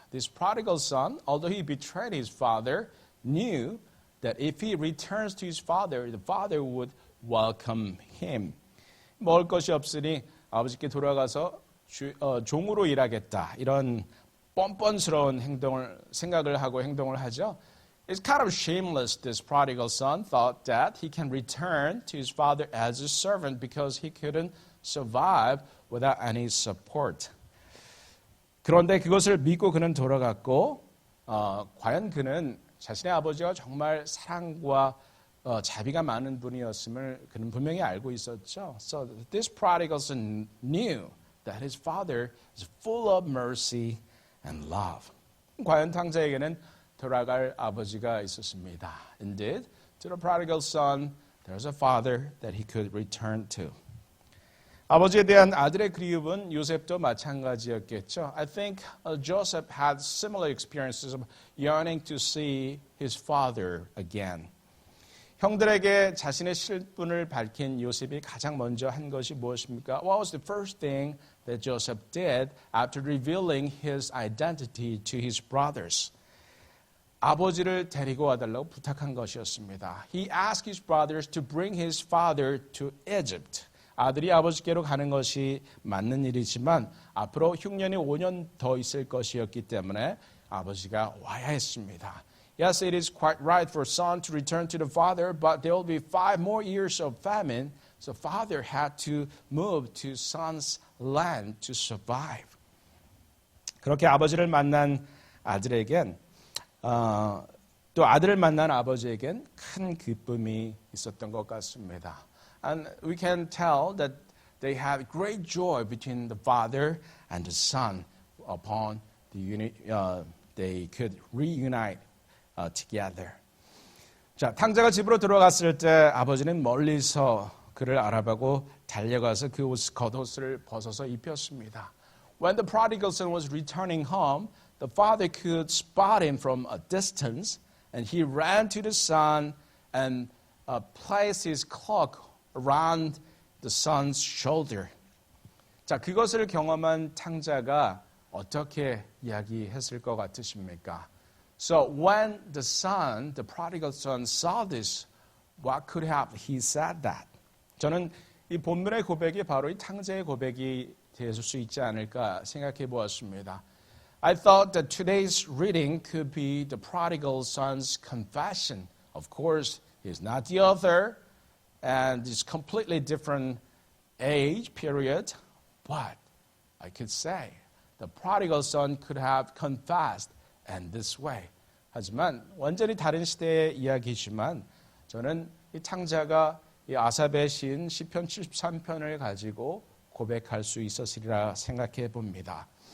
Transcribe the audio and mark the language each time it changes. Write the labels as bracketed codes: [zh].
[en] This prodigal son, although he betrayed his father, knew that if he returns to his father, the father would welcome him. [ko] 먹을 것이 없으니 아버지께 돌아가서 종으로 일하겠다. 이런 뻔뻔스러운 생각을 하고 행동을 하죠. [en] It's kind of shameless, this prodigal son thought that he can return to his father as a servant because he couldn't survive without any support. [ko] 그런데 그것을 믿고 그는 돌아갔고 과연 그는 자신의 아버지가 정말 사랑과 자비가 많은 분이었음을 그는 분명히 알고 있었죠. [en] So this prodigal son knew that his father is full of mercy and love. [ko] 과연 탕자에게는 돌아갈 아버지가 있었습니다. [en] Indeed, to the prodigal son, there's a father that he could return to. [ko] 아버지에 대한 아들의 그리움은 요셉도 마찬가지였겠죠. [en] I think Joseph had similar experiences of yearning to see his father again. [ko] 형들에게 자신의 실분을 밝힌 요셉이 가장 먼저 한 것이 무엇입니까? [en] What was the first thing that Joseph did after revealing his identity to his brothers? [ko] 아버지를 데리고 와달라고 부탁한 것이었습니다. [en] He asked his brothers to bring his father to Egypt. [ko] 아들이 아버지께로 가는 것이 맞는 일이지만 앞으로 흉년이 5년 더 있을 것이었기 때문에 아버지가 와야 했습니다. [en] Yes, it is quite right for son to return to the father, but there will be 5 more years of famine, so father had to move to son's land to survive. [ko] 그렇게 아버지를 만난 아들에겐 또 아들을 만난 아버지에겐 큰 기쁨이 있었던 것 같습니다. [en] And we can tell that they had great joy between the father and the son upon they could reunite together. [ko] 자, 탕자가 집으로 들어갔을 때 아버지는 멀리서 그를 알아보고 달려가서 그 겉옷을 벗어서 입혔습니다. [en] When the prodigal son was returning home, the father could spot him from a distance, and he ran to the son and placed his cloak around the son's shoulder. [ko] 자, 그것을 경험한 탕자가 어떻게 이야기했을 것 같으십니까? [en] So when the son, the prodigal son, saw this, what could have he said that? [ko] 저는 이 본문의 고백이 바로 이 탕자의 고백이 될 수 있지 않을까 생각해 보았습니다. [en] I thought that today's reading could be the prodigal son's confession Of course, he's not the author, and it's completely different age period, but I could say the prodigal son could have confessed in this way. [ko] 하지만 완전히 다른 시대의 이야기지만 저는 이 창자가 이 아삽의 시인 시편 73편을 가지고 고백할 수 있었으리라 생각해 봅니다.